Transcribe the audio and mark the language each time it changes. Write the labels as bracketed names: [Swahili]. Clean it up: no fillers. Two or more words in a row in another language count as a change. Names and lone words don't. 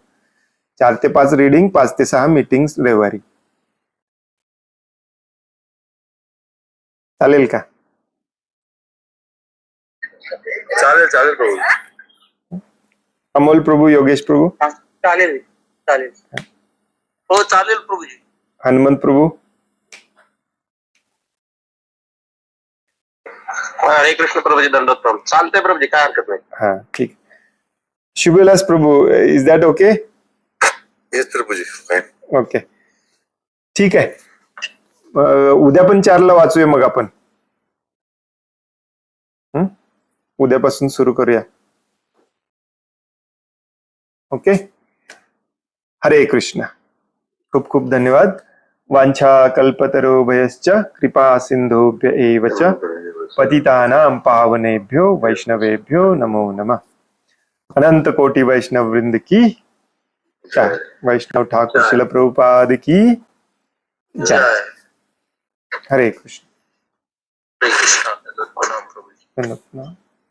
[Marathi] 4 ते 5 रीडिंग, 5 ते 6 मीटिंग रविवारी. चालेल का? चालेल प्रभू. अमोल प्रभू, योगेश प्रभू. चालेल. हो चालेल प्रभूजी. हनुमंत प्रभू. हरे कृष्ण प्रभूजी, दंडवत प्रभू. चालतंय प्रभूजी, काय हरकत नाही. हा ठीक. शुभलास प्रभू, [English] is that OK? [Marathi] येस प्रभूजी. ओके ठीक आहे. उद्या पण 4 ला वाचूया मग आपण. उद्यापासून सुरू करूया. ओके. हरे कृष्ण. खूप खूप धन्यवाद. [Sanskrit] वांछा कल्पतरुभयश्च कृपा सिंधुभ्य एव च पतितानां पावनेभ्यो वैष्णवेभ्यो नमो नमः. [Hindi] अनंत कोटि वैष्णव वृंद की जय. वैष्णव ठाकुर शिल प्रभुपाद की जय. [Marathi] हरे कृष्ण. हरे कृष्ण.